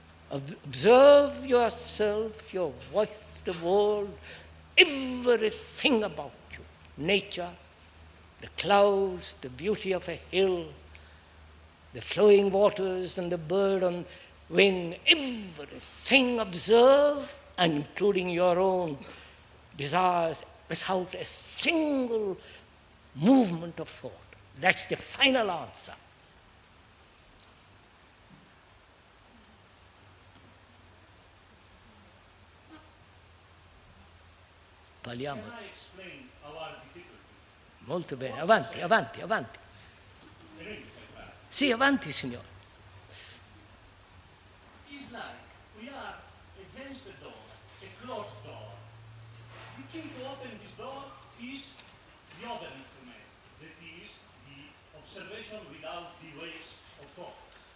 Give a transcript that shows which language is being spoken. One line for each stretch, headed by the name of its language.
English: Observe yourself, your wife, the world, everything about you, nature, the clouds, the beauty of a hill, the flowing waters and the bird on wing, everything observe, and including your own desires, without a single movement of thought. That's the final answer.
Italian: Parliamo.
English: Can I explain our difficulty?
Italian: Molto bene, avanti, avanti, avanti. Sì, avanti, signore.
English: It's like we are against the door, a closed door. The key to open this door is the other instrument, that is the observation without the waves of thought.